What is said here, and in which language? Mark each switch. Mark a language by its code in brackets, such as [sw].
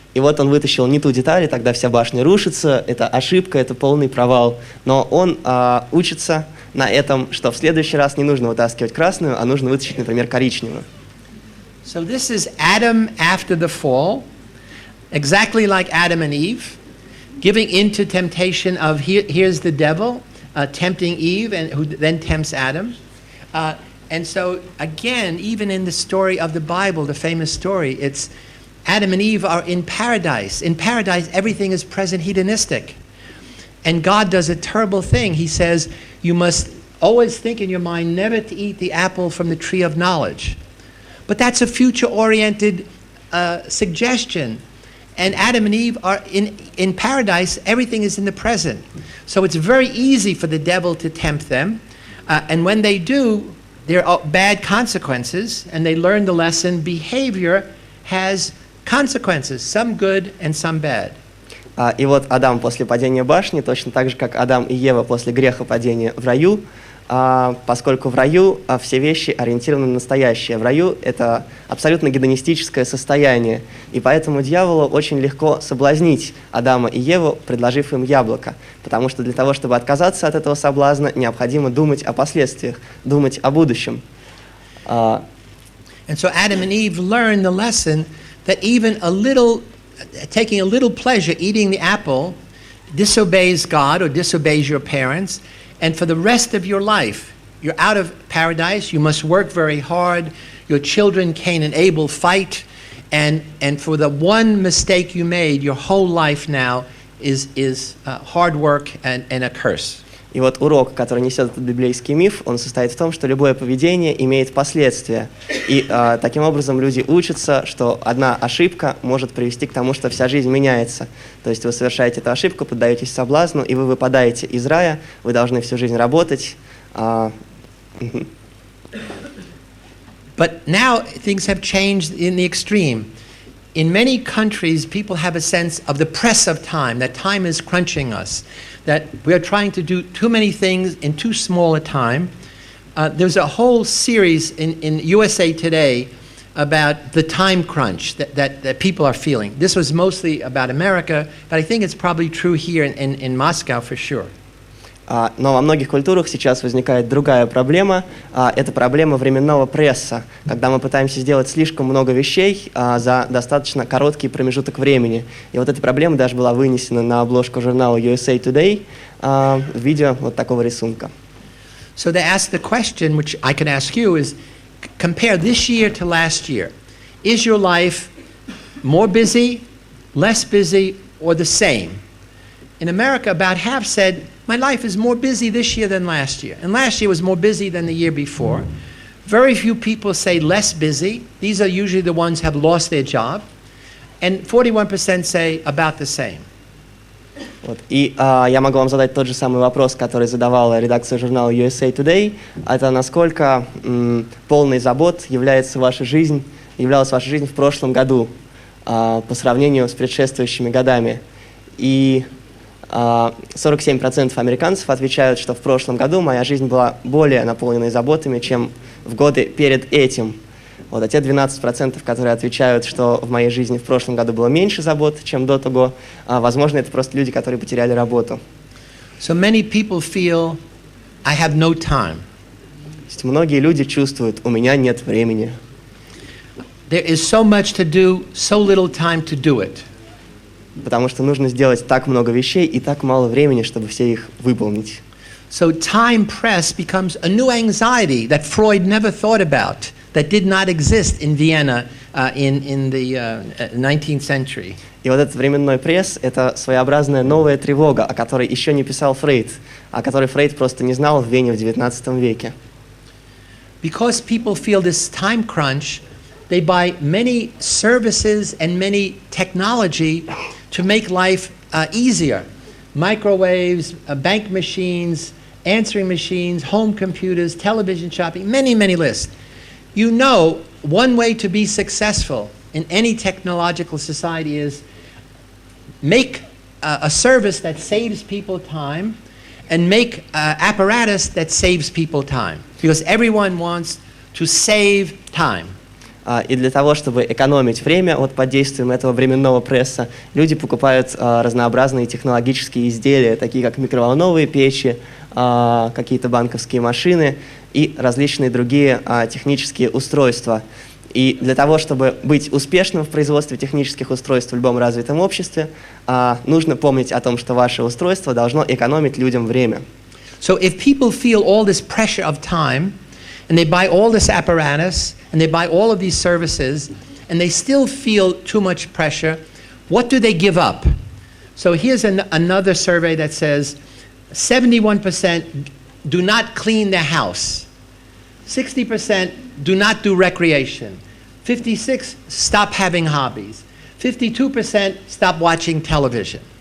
[ru] И вот он вытащил не ту деталь, и тогда вся башня рушится, это ошибка, это полный провал. Но он учится на этом, что в следующий раз не нужно вытаскивать красную, а нужно вытащить, например, коричневую. [en] So this is Adam after the fall, exactly like Adam and Eve. Giving into temptation of here's the devil tempting Eve, and who then tempts Adam. And so again, even in the story of the Bible, the famous story, it's Adam and Eve are in paradise. In paradise, everything is present hedonistic. And God does a terrible thing. He says, you must always think in your mind never to eat the apple from the tree of knowledge. But that's a future-oriented suggestion. And Adam and Eve are in paradise, everything is in the present. So it's very easy for the devil to tempt them. And when they do, there are bad consequences, and they learn the lesson, behavior has consequences, some good and some bad. [ru] И вот Адам после падения башни, точно так же, как Адам и Ева после греха падения в раю, поскольку в раю все вещи ориентированы на настоящее. В раю это абсолютно гедонистическое состояние, и поэтому дьяволу очень легко соблазнить Адама и Еву, предложив им яблоко, потому что для того, чтобы отказаться от этого соблазна, необходимо думать о последствиях, думать о будущем. [en] And so Adam and Eve learned the lesson that even taking a little pleasure eating the apple disobeys God or disobeys your parents. And for the rest of your life, you're out of paradise, you must work very hard, your children, Cain and Abel, fight, and for the one mistake you made, your whole life now is hard work and a curse. [ru] И вот урок, который несет этот библейский миф, он состоит в том, что любое поведение имеет последствия. И таким образом люди учатся, что одна ошибка может привести к тому, что вся жизнь меняется. То есть вы совершаете эту ошибку, поддаетесь соблазну, и вы выпадаете из рая, вы должны всю жизнь работать. [en] But now things have changed in the extreme. In many countries, people have a sense of the press of time, that time is crunching us, that we are trying to do too many things in too small a time. There's a whole series in USA Today about the time crunch that people are feeling. This was mostly about America, but I think it's probably true here in Moscow for sure. [ru] Но во многих культурах сейчас возникает другая проблема. Это проблема временного пресса, когда мы пытаемся сделать слишком много вещей за достаточно короткий промежуток времени. И вот эта проблема даже была вынесена на обложку журнала USA Today в виде вот такого рисунка. [en] So they ask the question, which I can ask you, is compare this year to last year. Is your life more busy, less busy, or the same? In America, about half said, my life is more busy this year than last year. And last year was more busy than the year before. Very few people say less busy. These are usually the ones who have lost their job. And 41% say about the same. [ru] Вот. И я могу вам задать тот же самый вопрос, который задавала редакция журнала USA Today. Это насколько полной забот являлась ваша жизнь в прошлом году по сравнению с предшествующими годами. И 47% американцев отвечают, что в прошлом году моя жизнь была более наполненной заботами, чем в годы перед этим. Вот, а те 12%, которые отвечают, что в моей жизни в прошлом году было меньше забот, чем до того, возможно, это просто люди, которые потеряли работу. [en] So many people feel, I have no time. [ru] То есть многие люди чувствуют, у меня нет времени. [en] There is so much to do, so little time to do it. [ru] Потому что нужно сделать так много вещей и так мало времени, чтобы все их выполнить. [en] So time press becomes a new anxiety that Freud never thought about, that did not exist in Vienna in the 19th century. [ru] И вот этот временной пресс – это своеобразная новая тревога, о которой еще не писал Фрейд, о которой Фрейд просто не знал в Вене в XIX веке. [en] because people feel this time crunch, they buy many services and many technology to make life easier. Microwaves, bank machines, answering machines, home computers, television shopping, many, many lists. You know, one way to be successful in any technological society is make a service that saves people time and make apparatus that saves people time. Because everyone wants to save time. [ru] И для того, чтобы экономить время под действием этого временного пресса, люди покупают разнообразные технологические изделия, такие как микроволновые печи, какие-то банковские машины и различные другие технические устройства. И для того, чтобы быть успешным в производстве технических устройств в любом развитом обществе, нужно помнить о том, что ваше устройство должно экономить людям время. [en] So if people feel all this pressure of time, and they buy all this apparatus, and they buy all of these services, and they still feel too much pressure, what do they give up? So here's another survey that says 71% do not clean their house, 60% do not do recreation, 56% stop having hobbies, 52% stop watching television.